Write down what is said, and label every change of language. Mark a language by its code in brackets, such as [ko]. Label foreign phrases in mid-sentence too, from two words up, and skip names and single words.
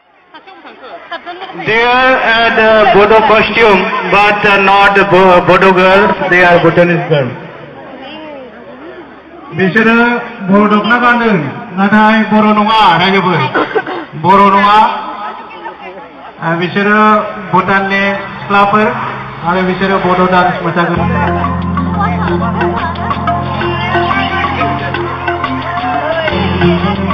[en] They are the Bodo costume, but not Bodo girls. They are Bhutanese girls. [brx] बिसोरो बर' दखना गानदों नाथाय बर' नङा रायजोफोर बर' नङा बिसोरो भुटाननि सिख्लाफोर आरो बिसोरो बड' डान्स मोसागोन